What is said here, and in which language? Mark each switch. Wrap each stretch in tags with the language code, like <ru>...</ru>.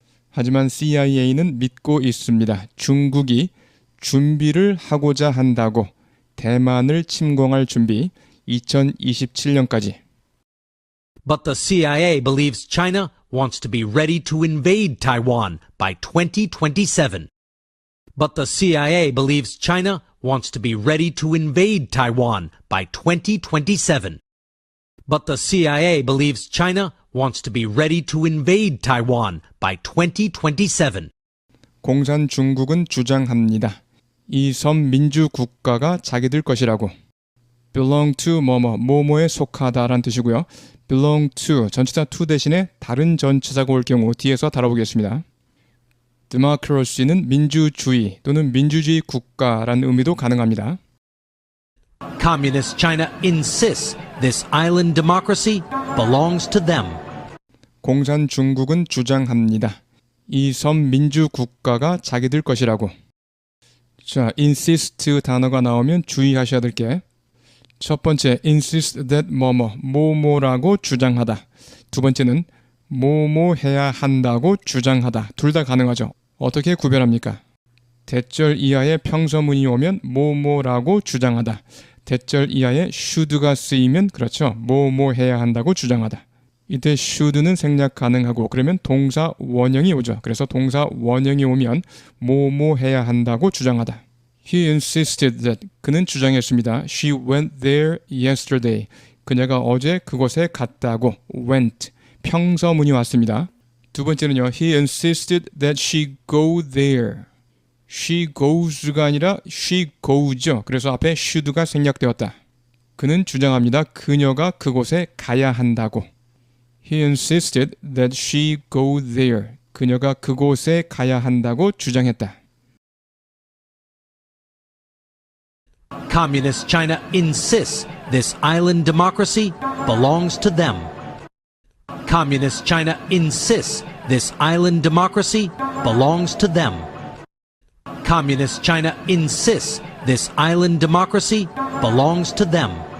<ko>하지만 CIA는 믿고 있습니다. 중국이 준비를 하고자 한다고 대만을 침공할 준비 2027년까지.</ko> <en>But the CIA believes China wants to be ready to invade Taiwan by 2027. But the CIA believes China wants to be ready to invade Taiwan by 2027. But the CIA believes China wants to be ready to invade Taiwan by 2027.</en> <ko>공산 중국은 주장합니다. 이 섬 민주 국가가 자기들 것이라고.</ko> <en>belong to</en> <ko>뭐뭐에 속하다라는 뜻이고요.</ko> <en>belong to</en> <ko>전치사 to 대신에 다른 전치사가 올 경우 뒤에서 다뤄보겠습니다. democracy는 민주주의 또는 민주주의 국가라는 의미도 가능합니다.</ko> <en>Communist China insists this island democracy belongs to them.</en> <ko>공산 중국은 주장합니다. 이 섬 민주 국가가 자기들 것이라고. 자, insist 단어가 나오면 주의하셔야 될 게 첫 번째,</ko> <en>insist that</en> <ko>뭐뭐라고 주장하다. 두 번째는 뭐뭐 해야 한다고 주장하다. 둘 다 가능하죠. 어떻게 구별합니까? 대절 이하의 평서문이 오면 뭐뭐라고 주장하다. 대절 이하의 should가 쓰이면 그렇죠. 뭐뭐 해야 한다고 주장하다. 이때 should는 생략 가능하고 그러면 동사 원형이 오죠. 그래서 동사 원형이 오면 뭐뭐 해야 한다고 주장하다.</ko> <en>He insisted that</en> <ko>그는 주장했습니다.</ko> <en>She went there yesterday.</en> <ko>그녀가 어제 그곳에 갔다고 went 평서문이 왔습니다. 두 번째는요. He insisted that she go there. She goes가 아니라 she goes죠. 그래서 앞에 should가 생략되었다. 그는 주장합니다. 그녀가 그곳에 가야 한다고.</ko> <en>He insisted that she go there.</en> <ko>그녀가 그곳에 가야 한다고 주장했다.</ko> <en>Communist China insists this island democracy belongs to them. Communist China insists this island democracy belongs to them. Communist China insists this island democracy belongs to them.</en>